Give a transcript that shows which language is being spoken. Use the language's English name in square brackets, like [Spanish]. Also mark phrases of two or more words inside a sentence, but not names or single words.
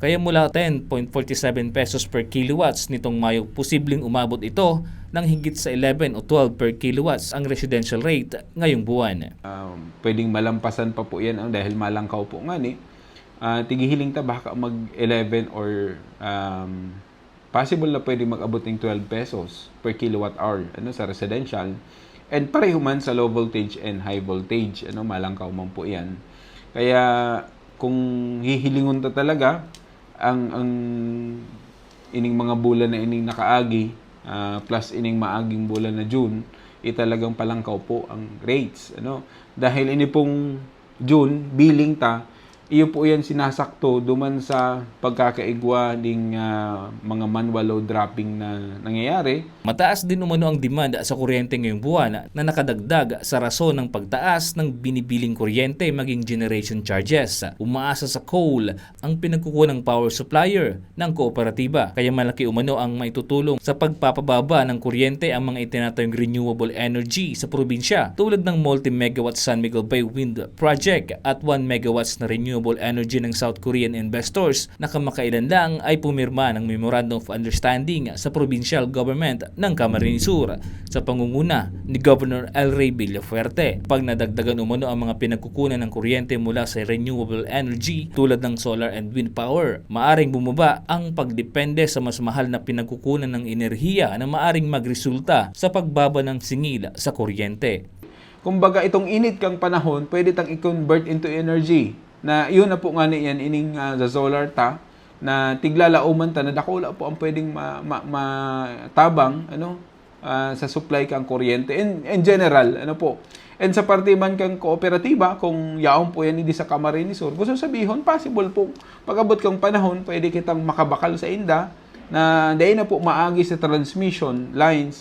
[Filipino] Kaya mula 10.47 pesos [English] per kilowatts [Filipino] nitong Mayo, posibleng umabot ito ng higit sa 11 o 12 [English] per kilowatts [Filipino] ang residential rate ngayong buwan. [Bikol] Pwedeng malampasan pa po yan dahil malangkaw po nga ni. Tigihiling ta baka mag 11 or possible na pwede mag-abot ng 12 pesos [English] per kilowatt hour [Bikol] sa residential. And pareho man sa [English] low voltage and high voltage, [Bikol] malangkaw man po yan. Kaya kung hihilingon ta talaga, ang ining mga bulan na ining nakaagi, plus ining maaging bulan na June, talagang palangkaw po ang rates. Dahil ini pong June, billing ta, iyo po yan sinasakto duman sa pagkakaigwa ng mga [English] manual load dropping [Bikol] na nangyayari. [Filipino] Mataas din umano ang demand sa kuryente ngayong buwan na nakadagdag sa rason ng pagtaas ng binibiling kuryente maging generation charges. Umaasa sa coal ang pinagkukunang power supplier ng kooperatiba. Kaya malaki umano ang maitutulong sa pagpapababa ng kuryente ang mga itinatayong [English] renewable energy [Filipino] sa probinsya tulad ng multi-megawatt San Miguel Bay Wind Project at 1 megawatts na [English] renewable energy [Filipino] ng South Korean investors na kamakailan lang ay pumirma ng Memorandum of Understanding sa [English] provincial government [Filipino] ng Camarines Sur sa pangunguna ni Governor El Rey Villafuerte. Pag nadagdagan umano ang mga pinagkukunan ng kuryente mula sa [English] renewable energy [Filipino] tulad ng [English] solar and wind power, [Filipino] maaring bumaba ang pagdepende sa mas mahal na pinagkukunan ng enerhiya na maaring magresulta sa pagbaba ng singil sa kuryente. [Bikol] Kumbaga itong init kang panahon, pwede tang i-convert [English] into energy. [Bikol] Na yun na po nga niyan ining sa solar ta na tiglalauman ta na dakula po ang pwedeng matabang sa supply kang kuryente [English] in general [Bikol] po. And sa parte man kang kooperatiba, kung yaon po yan hindi sa Camarines Sur, gusto sabihin possible po pag-abot kang panahon pwede kitang makabakal sa inda na dahil na po maagi sa [English] transmission lines.